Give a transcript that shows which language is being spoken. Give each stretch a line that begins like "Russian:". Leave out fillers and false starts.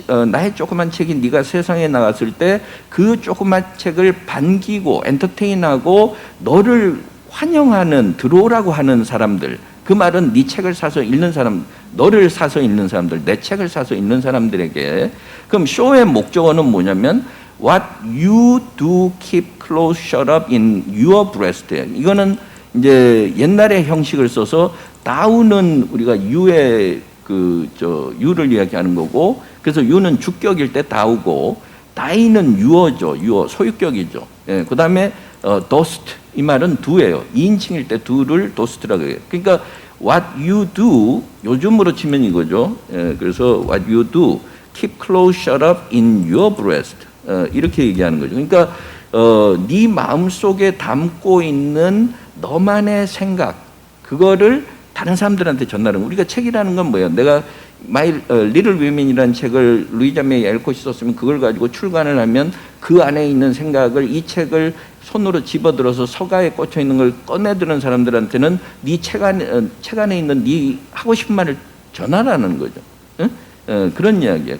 Korean: 나의 조그만 책이 네가 세상에 나갔을 때 그 조그만 책을 반기고 엔터테인하고 너를 환영하는 들어오라고 하는 사람들, 그 말은 네 책을 사서 읽는 사람, 너를 사서 읽는 사람들, 내 책을 사서 읽는 사람들에게. 그럼 쇼의 목적어는 뭐냐면
English: What you do keep close shut up in your breast.
Korean: 이거는 이제 옛날의 형식을 써서 다우는 우리가 유의 유를 이야기하는 거고, 그래서 유는 주격일 때 다우고, 다이는 유어죠. 유어, 소유격이죠. 예, 그 다음에 dust, 이 말은 do예요. 2인칭일 때 do를 dust라고 해요. 그러니까
English: what you do,
Korean: 요즘으로 치면 이거죠. 예, 그래서
English: what you do, keep close shut up in your breast.
Korean: 이렇게 얘기하는 거죠. 그러니까 네 마음속에 담고 있는 너만의 생각, 그거를 다른 사람들한테 전하는 거. 우리가 책이라는 건 뭐예요? 내가 My Little Women이라는 책을 루이자 메이 엘콧이 썼으면 그걸 가지고 출간을 하면 그 안에 있는 생각을, 이 책을 손으로 집어들어서 서가에 꽂혀 있는 걸 꺼내드는 사람들한테는 네 책 안에 있는 네 하고 싶은 말을 전하라는 거죠. 응? 그런 이야기예요.